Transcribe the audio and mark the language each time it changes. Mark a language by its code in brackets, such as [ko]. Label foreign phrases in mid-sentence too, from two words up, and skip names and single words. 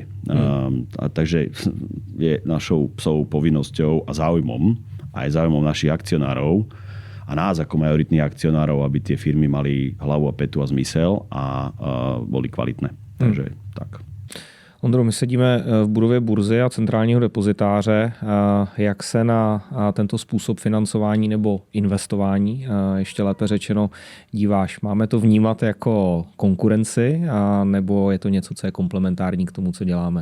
[sk] Takže je našou psou povinnosťou a záujmom, aj záujmom našich akcionárov, a nás ako majoritných akcionárov, aby tie firmy mali hlavu a petu a zmysel a boli kvalitné. Takže tak. Ondro, [cs] my sedíme v budově burzy a centrálního depozitáře. Jak se na tento způsob financování nebo investování, ještě lépe řečeno, díváš? Máme to vnímat jako konkurenci, nebo je to něco, co je komplementární k tomu, co děláme?